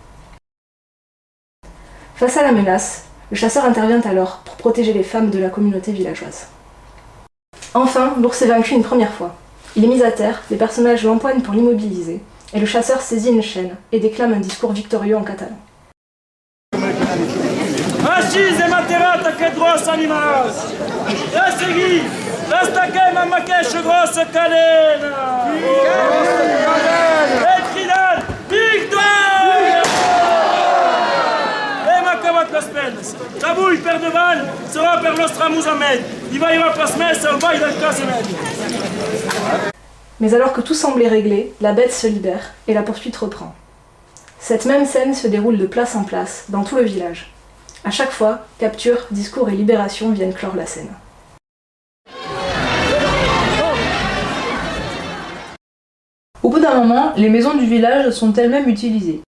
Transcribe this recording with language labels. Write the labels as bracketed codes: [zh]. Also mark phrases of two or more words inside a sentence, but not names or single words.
[fr] Face à la menace, le chasseur intervient alors pour protéger les femmes de la communauté villageoise. Enfin, l'ours est vaincu une première fois. Il est mis à terre, les personnages l'empoignent pour l'immobiliser, et le chasseur saisit une chaîne et déclame un discours victorieux en catalan. [ca] Així hem aterrat aquest gros animal. Ja seguir, destaquem amb aquesta grossa cadena. Et cridant, victòria! Hem acabat les penes. Avui, per davant, serà per nostre amusament. I va haver pas més el ball del casament. [fr] Mais alors que tout semblait réglé, la bête se libère et la poursuite reprend. Cette même scène se déroule de place en place, dans tout le village. À chaque fois, capture, discours et libération viennent clore la scène. Au bout d'un moment, les maisons du village sont elles-mêmes utilisées.